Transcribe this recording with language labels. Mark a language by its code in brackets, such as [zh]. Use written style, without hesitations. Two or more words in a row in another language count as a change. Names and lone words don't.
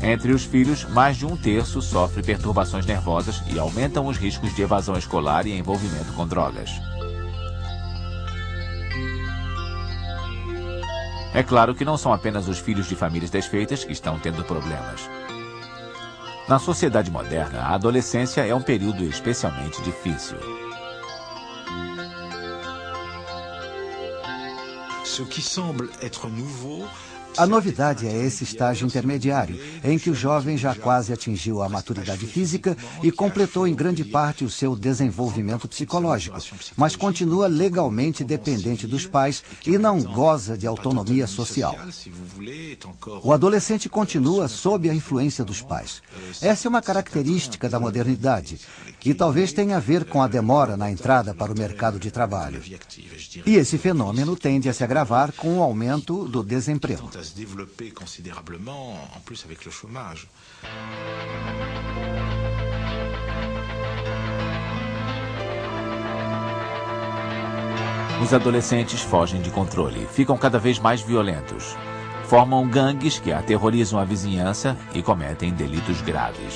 [pt] Entre os filhos, mais de 1/3 sofre perturbações nervosas e aumentam os riscos de evasão escolar e envolvimento com drogas. É claro que não são apenas os filhos de famílias desfeitas que estão tendo problemas. Na sociedade moderna, a adolescência é um período especialmente difícil. [fr] Ce qui semble être nouveau, [pt] A novidade é esse estágio intermediário, em que o jovem já quase atingiu a maturidade física e completou em grande parte o seu desenvolvimento psicológico, mas continua legalmente dependente dos pais e não goza de autonomia social. O adolescente continua sob a influência dos pais. Essa é uma característica da modernidade e talvez tenha a ver com a demora na entrada para o mercado de trabalho. E esse fenômeno tende a se agravar com o aumento do desemprego. [fr] se développer considérablement, en plus avec le chômage. [pt] Os adolescentes fogem de controle, ficam cada vez mais violentos. Formam gangues que aterrorizam a vizinhança e cometem delitos graves.